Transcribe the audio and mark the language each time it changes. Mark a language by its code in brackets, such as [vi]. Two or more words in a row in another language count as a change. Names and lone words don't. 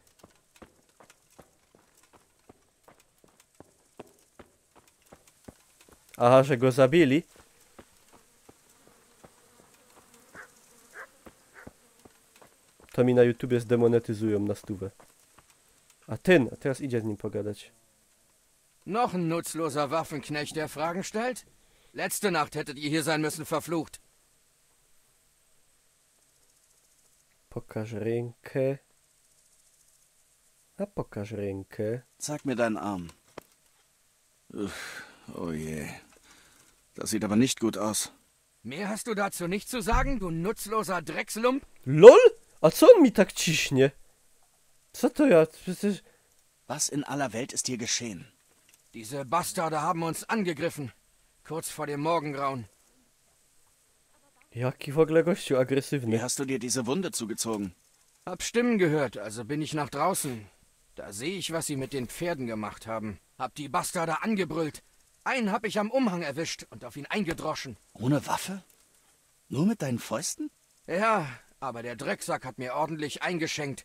[pl] Aha, że go zabili? To mi na YouTubie zdemonetyzują na 100. A teraz idzie z nim pogadać. [de] Noch ein nutzloser Waffenknecht, der Fragen stellt? Letzte Nacht hättet ihr hier sein müssen, verflucht. [pl] Pokaż rękę. A pokaż rękę. [de] Zeig mir deinen Arm. Oh je. Das sieht aber nicht gut aus. Mehr hast du dazu nicht zu sagen, du nutzloser Dreckslump? [pl] LOL? A co on mi tak ciśnie? Co to ja? Przecież... [de] Was in aller Welt ist hier geschehen? Diese Bastarde haben uns angegriffen. Kurz vor dem Morgengrauen. [pl] Jaki w ogóle gościu [de] Wie [pl] agresywny. [de] hast du dir diese Wunde zugezogen? Hab Stimmen gehört, also bin ich nach draußen. Da sehe ich, was sie mit den Pferden gemacht haben. Hab die Bastarde angebrüllt. Einen hab ich am Umhang erwischt und auf ihn eingedroschen. Ohne Waffe? Nur mit deinen Fäusten? Ja, aber der Drecksack hat mir ordentlich eingeschenkt.